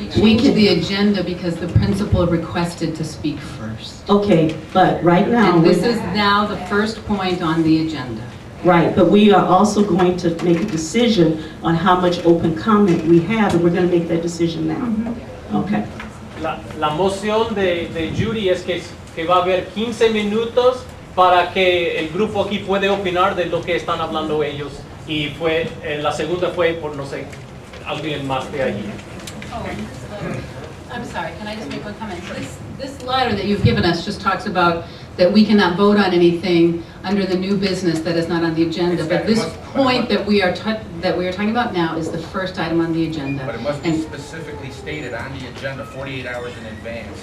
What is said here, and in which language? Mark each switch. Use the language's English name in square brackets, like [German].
[English] We changed the agenda because the principal requested to speak first. Okay, but right now. And this is now the first point on the agenda. Right, but we are also going to make a decision on how much open comment we have, and we're going to make that decision now. Okay. [Spanish] La moción de Judy es que va a haber 15 minutos para que el grupo aquí puede opinar de lo que están hablando ellos. Y la segunda fue por, no sé, alguien más de allí. [English] I'm sorry, can I just make one comment? This letter that you've given us just talks about that we cannot vote on anything under the new business that is not on the agenda. But this point that we are talking about now is the first item on the agenda. But it must be specifically stated on the agenda 48 hours in advance.